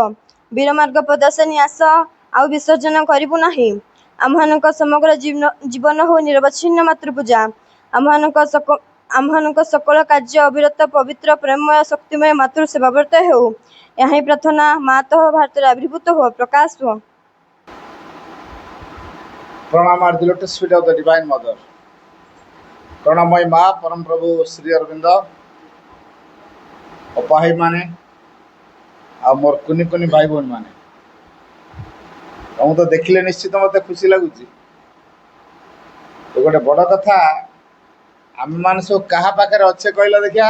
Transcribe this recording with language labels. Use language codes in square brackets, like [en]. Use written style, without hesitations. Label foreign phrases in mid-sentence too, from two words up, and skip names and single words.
[or] ବୀରମାର୍ଗ ପ୍ରଦର୍ଶିନୀ ଆସ, ଆଉ ବିସର୍ଜନ କରିବୁ ନାହିଁ। ଆମ୍ଭମାନଙ୍କ ସମଗ୍ର ଜୀବନ ହଉ ନିରବଚ୍ଛିନ୍ନ ମାତୃପୂଜା। ଆମ୍ଭମାନଙ୍କ ସକଳ କାର୍ଯ୍ୟ ଅବିରତ ପବିତ୍ର ପ୍ରେମମୟ ଶକ୍ତିମୟ ମାତୃ ସେବାବ୍ରତ ହେଉ। ଏହା ହିଁ ପ୍ରାର୍ଥନା। ମାତଃ ଭାରତରେ ଆବିର୍ଭୂତ ହୁଅ, ପ୍ରକାଶ ହୁଅ। [en] Pranam are the lotus feet of the Divine Mother. [or] Pranamay Ma, Param Prabhu Sri Aurobindo, ଅପାହୀ ମାନେ ଆଉ ମୋର କୁନି କୁନି ଭାଇ ଭଉଣୀ ମାନେ, ତମକୁ ତ ଦେଖିଲେ ନିଶ୍ଚିତ ମୋତେ ଖୁସି ଲାଗୁଛି। ତ ଗୋଟେ ବଡ଼ କଥା, ଆମେମାନେ ସବୁ କାହା ପାଖରେ ଅଛେ କହିଲ ଦେଖିଆ?